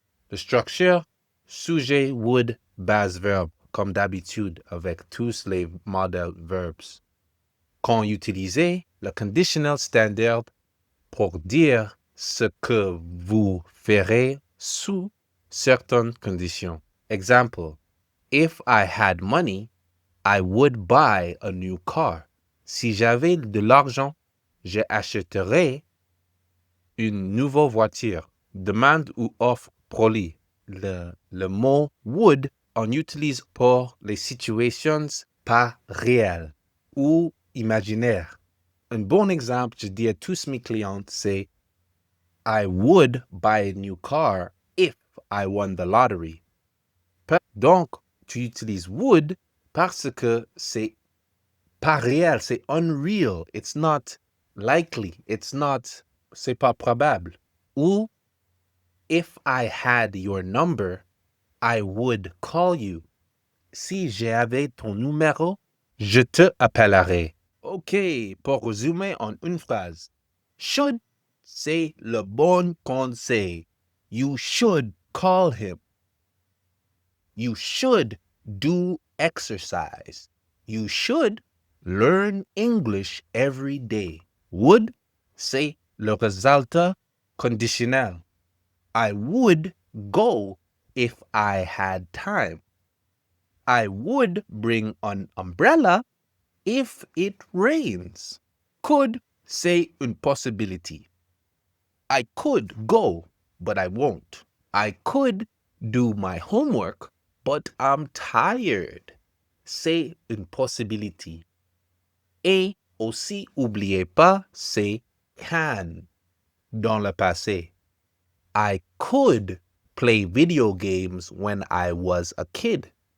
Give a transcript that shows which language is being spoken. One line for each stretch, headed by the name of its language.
French: La structure sujet, would, base verbe, comme d'habitude avec tous les modèles verbs. Quand utilisez le conditionnel standard pour dire ce que vous ferez sous certaines conditions.
English: Example, if I had money, I would buy a new car.
French: Si j'avais de l'argent, j'achèterais une nouvelle voiture. Demande ou offre polie. Le mot would, on utilise pour les situations pas réelles ou imaginaires. Un bon exemple, je dis à tous mes clients, c'est
English: I would buy a new car if I won the lottery.
French: Donc, tu utilises would parce que c'est pas réel, c'est unreal.
English: It's not likely.
French: C'est pas probable.
English: Ou, if I had your number, I would call you.
French: Si j'avais ton numéro, je te appellerai. OK, pour résumer en une phrase. Should, c'est le bon conseil.
English: You should call him. You should do exercise. You should learn English every day.
French: Would, c'est le résultat conditionnel.
English: I would go if I had time. I would bring an umbrella if it rains.
French: Could, c'est une possibility.
English: I could go, but I won't. I could do my homework, but I'm tired.
French: C'est une possibility. Et aussi, oubliez pas, c'est can dans le passé.
English: I could play video games when I was a kid.